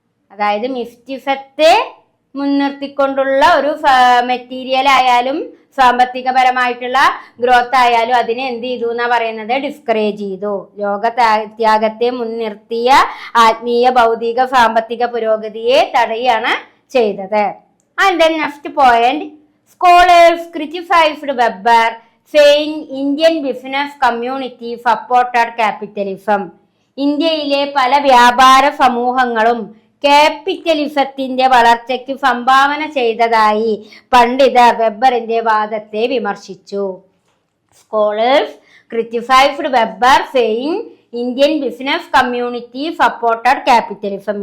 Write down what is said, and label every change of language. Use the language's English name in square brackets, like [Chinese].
[Malayalam] അതായത് മിസ്റ്റിസത്തെ മുൻനിർത്തിക്കൊണ്ടുള്ള ഒരു മെറ്റീരിയൽ ആയാലും സാമ്പത്തികപരമായിട്ടുള്ള ഗ്രോത്ത് ആയാലും അതിനെ എന്ത് ചെയ്തു എന്നാ പറയുന്നത്? ഡിസ്കറേജ് ചെയ്തു. ലോകത്യാഗത്തെ മുൻനിർത്തിയ ആത്മീയ, ഭൗതിക, സാമ്പത്തിക പുരോഗതിയെ തടയുകയാണ് ചെയ്തത്. [English] And then next point, scholars criticized Weber, saying Indian business community supported capitalism. [Malayalam] ഇന്ത്യയിലെ പല വ്യാപാര സമൂഹങ്ങളും ക്യാപിറ്റലിസത്തിന്റെ വളർച്ചയ്ക്ക് സംഭാവന ചെയ്തതായി പണ്ഡിതർ വെബറിന്റെ വാദത്തെ വിമർശിച്ചു. [English] Scholars criticised Weber, saying Indian business community supported capitalism.